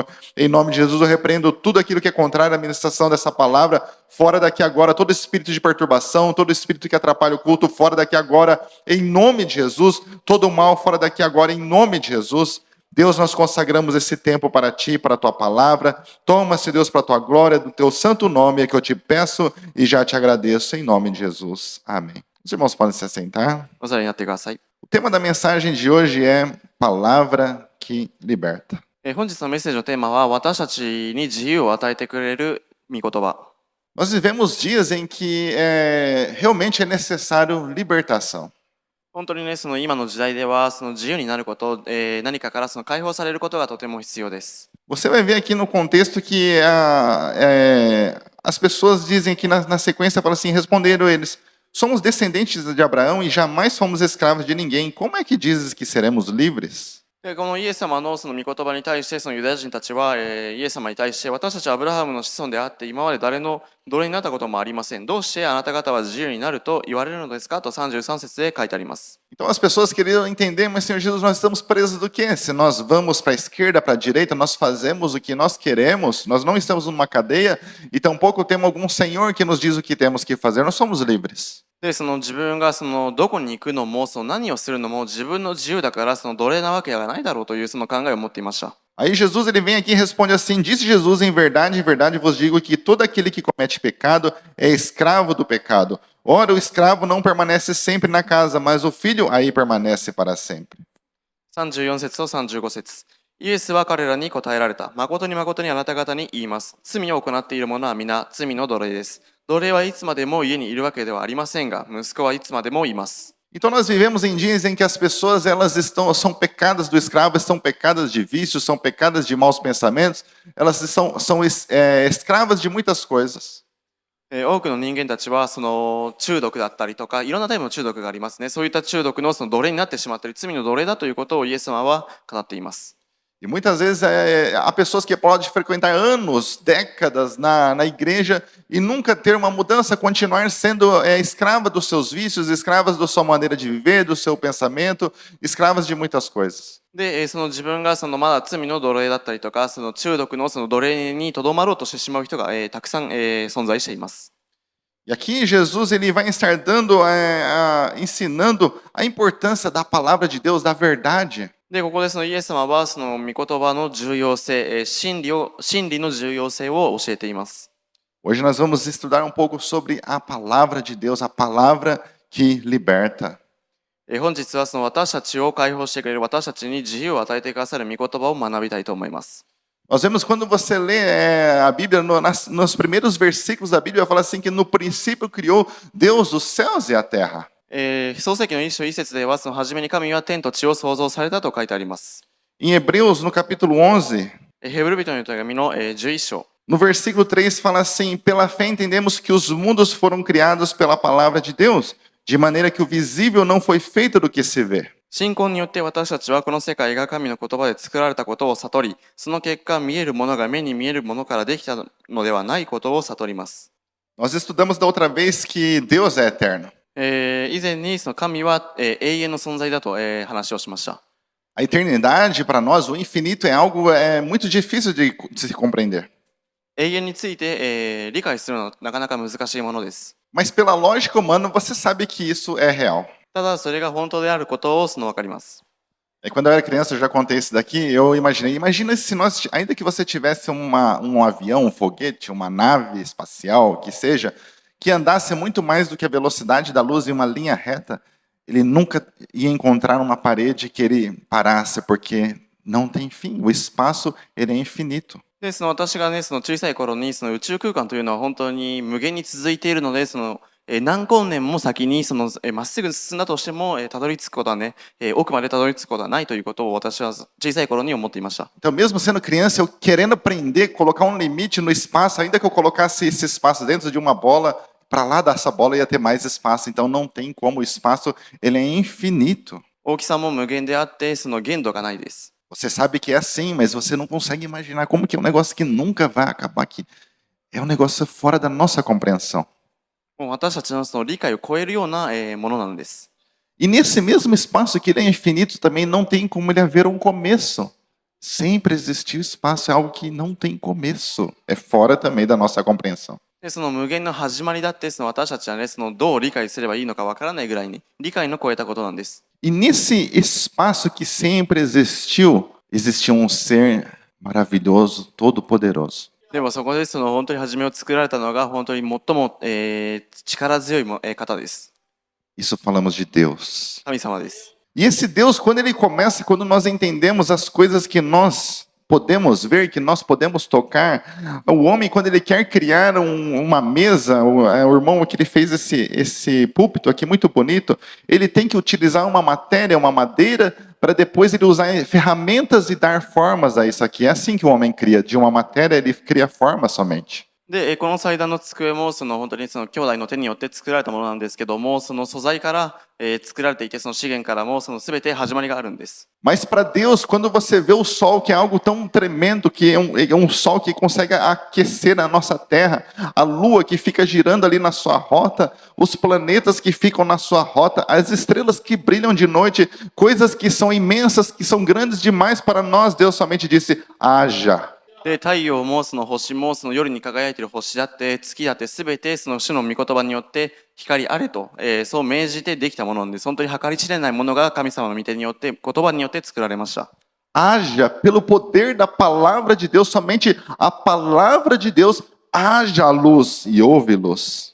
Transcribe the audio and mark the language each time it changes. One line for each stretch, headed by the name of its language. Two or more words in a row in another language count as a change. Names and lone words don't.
Portuguese: Em nome de Jesus, eu repreendo tudo aquilo que é contrário à ministração dessa palavra, fora daqui agora, todo espírito de perturbação, todo espírito que atrapalha o culto, fora daqui agora, em nome de Jesus, todo o mal fora daqui agora, em nome de Jesus. Deus, nós consagramos esse tempo para Ti, para a Tua palavra. Toma-se, Deus, para a Tua glória, do Teu santo nome, é que eu te peço e já te agradeço, em nome de Jesus. Amém. Os irmãos podem se assentar.
Japanese: お座りになってください。
Portuguese: O tema da mensagem de hoje é Palavra que Liberta.
Japanese: 本日のメッセージのテーマは、私たちに自由を与えてくれる御言葉。
Portuguese: Nós vivemos dias em que realmente é necessário libertação.
Japanese: 本当にね、その今の時代では、その自由になること、何かからその解放されることがとても必要です。
Portuguese: Você vai ver aqui no contexto que as pessoas dizem que na sequência, fala assim, responderam eles, somos descendentes de Abraão e jamais fomos escravos de ninguém. Como é que dizes que seremos livres?
Japanese: でこのイエス様のその御言葉に対して、そのユダヤ人たちは、イエス様に対して、私たちはアブラハムの子孫であって、今まで誰の奴隷になったこともありません。どうしてあなた方は自由になると言われるのですかと33節で書いてあります。
Portuguese: Então as pessoas queriam entender, mas Senhor Jesus, nós estamos presos do quê? Se nós vamos para a esquerda, para a direita, nós fazemos o que nós queremos, nós não estamos numa cadeia e tampouco temos algum Senhor que nos diz o que temos que fazer, nós somos livres.
Japanese: で、その自分がそのどこに行くのも、その何をするのも自分の自由だから、その奴隷なわけがないだろうというその考えを持っていました。
Portuguese: Aí Jesus ele vem aqui e responde assim, disse Jesus, em verdade vos digo que todo aquele que comete pecado é escravo do pecado. Ora, o escravo não permanece sempre na casa, mas o filho aí permanece para sempre.
Japanese: 34 節と35節。イエスは彼らに答えられた。誠に誠にあなた方に言います。罪を行っている者は皆罪の奴隷です。奴隷はいつまでも家にいるわけではありませんが、息子はいつまでもいます。
Portuguese: Então nós vivemos em dias em que as pessoas são pecadas do escravo, são pecadas de vícios, são pecadas de maus pensamentos, elas são escravas de muitas coisas.
Japanese: 多くの人間たちはその中毒だったりとか、いろんなタイプの中毒がありますね。そういった中毒のその奴隷になってしまったり、罪の奴隷だということをイエス様は語っています。
Portuguese: E muitas vezes há pessoas que podem frequentar anos, décadas na igreja e nunca ter uma mudança, continuar sendo escrava dos seus vícios, escravas da sua maneira de viver, do seu pensamento, escravas de muitas coisas.
Japanese: で、その自分がそのまだ罪の奴隷だったりとか、その中毒のその奴隷にとどまろうとしてしまう人が、たくさん、存在しています。
Portuguese: E aqui Jesus ele vai estar dando, ensinando a importância da palavra de Deus, da verdade.
Japanese: で、ここでそのイエス様はその御言葉の重要性、真理の重要性を教えています。
Portuguese: Hoje nós vamos estudar um pouco sobre a palavra de Deus, a palavra que liberta.
Japanese: 本日はその私たちを解放してくれる、私たちに自由を与えてくださる御言葉を学びたいと思います。
Portuguese: Nós vemos quando você lê a Bíblia, nos primeiros versículos da Bíblia, fala assim que no princípio criou Deus os céus e a terra.
Japanese: 創世記の一章一節では、その初めに神は天と地を創造されたと書いてあります。
Portuguese: Em Hebreus, no capítulo 11,
Japanese: ヘブル人の手紙の11章。
Portuguese: no versículo 3 fala assim: pela fé entendemos que os mundos foram criados pela palavra de Deus, de maneira que o visível não foi feito do que se vê.
Japanese: 信仰によって私たちはこの世界が神の言葉で作られたことを悟り、その結果見えるものが目に見えるものからできたのではないことを悟ります。
Portuguese: Nós estudamos da outra vez que Deus é eterno.
Japanese: 以前にその神は永遠の存在だと話をしました。
Portuguese: A eternidade para nós, o infinito, é algo muito difícil de se compreender.
Japanese: 永遠について理解するのはなかなか難しいものです。
Portuguese: Mas pela lógica humana, você sabe que isso é real.
Japanese: ただそれが本当であることを分かります。
Portuguese: Quando eu era criança, eu já contei isso daqui, eu imaginei. Imagina se nós, ainda que você tivesse um avião, um foguete, uma nave espacial, que seja, que andasse muito mais do que a velocidade da luz em uma linha reta, ele nunca ia encontrar uma parede que ele parasse, porque não tem fim. O espaço, ele é infinito.
Japanese: で私がね、その小さい頃にその宇宙空間というのは本当に無限に続いているので、何光年も先にまっすぐ進んだとしてもたどり着くことはね、奥までたどり着くことはないということを私は小さい頃に思っていました。
Portuguese: Então, mesmo sendo criança, eu querendo aprender, colocar limite no espaço, ainda que eu colocasse esse espaço dentro de uma bola, para lá dessa bola ia ter mais espaço. Então, não tem como, o espaço ele é infinito.
Japanese: 大きさも無限であって、その限度がないです。
Portuguese: Você sabe que é assim, mas você não consegue imaginar como que é um negócio que nunca vai acabar, que é um negócio fora da nossa compreensão.
Japanese: もう私たちのその理解を超えるようなものなんです。
Portuguese: E nesse mesmo espaço que ele é infinito também não tem como ele haver um começo. Sempre existiu espaço, é algo que não tem começo. É fora também da nossa compreensão.
Japanese: でその無限の始まりだって、私たちはね、どう理解すればいいのかわからないぐらいに理解の超えたことなんです。
Portuguese: E nesse espaço que sempre existiu, existia um ser maravilhoso, todo-poderoso.
Japanese: でもそこで本当に初めを作られたのが本当に最も、力強い方です。
Portuguese: Isso falamos de Deus.
Japanese: 神様です。
Portuguese: E esse Deus, quando ele começa, quando nós entendemos as coisas que nós podemos ver, que nós podemos tocar, o homem, quando ele quer criar uma mesa, o irmão que ele fez esse púlpito aqui muito bonito, ele tem que utilizar uma matéria, uma madeira, para depois ele usar ferramentas e dar formas a isso aqui. É assim que o homem cria, de uma matéria ele cria forma somente.
Japanese: で、この祭壇の机も本当に兄弟の手によって作られたものなんですけども、その素材から、作られていて、その資源からも全て始まりがあるんです。
Portuguese: Mas para Deus, quando você vê o sol, que é algo tão tremendo, que é um sol que consegue aquecer a nossa terra, a lua que fica girando ali na sua rota, os planetas que ficam na sua rota, as estrelas que brilham de noite, coisas que são imensas, que são grandes demais para nós, Deus somente disse: haja.
Japanese: で太陽も星も夜に輝いている星だって月だって全て主の御言葉によって光あれと、そう命じてできたものなんです。本当に計り知れないものが神様の御手によって言葉によって作られました。
Portuguese: Haja pelo poder da palavra de Deus, somente a palavra de Deus, haja a luz e houve luz.